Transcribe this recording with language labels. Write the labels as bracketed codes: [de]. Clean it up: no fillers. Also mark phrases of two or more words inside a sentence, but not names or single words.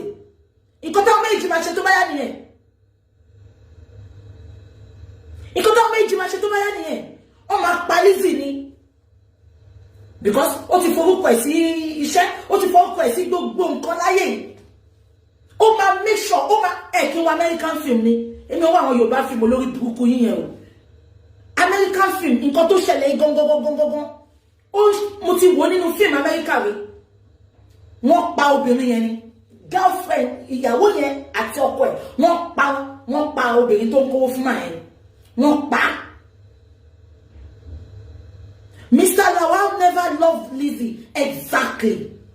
[yo] Nǹkan tó méjì máa ṣe tó bá yá nìyẹn. Ọmọ pa Lizzy ni. Because ó ti forúkọ ẹ̀ sí iṣẹ́, ó ti forúkọ ẹ̀ sí gbogbo nǹkan láyé yìí. Ó máa [en] make sure, [yo] ó máa kí wọ́n [en] American film [yo] ni. Èmi ò wá àwọn Yorùbá film olórí burúkú yín yẹn o. [en] American film, [yo] nǹkan tó ṣẹlẹ̀ gangan. Mo ti wò nínú film America rí. Wọ́n pa obìnrin yẹn ni. Girlfriend, ìyàwó yẹn àti ọkọ ẹ̀, wọ́n pa obìnrin tó ń kówó fún màá yẹn. Wọ́n pa. Mr. [en] Lawal never loved Lizzy. Exactly.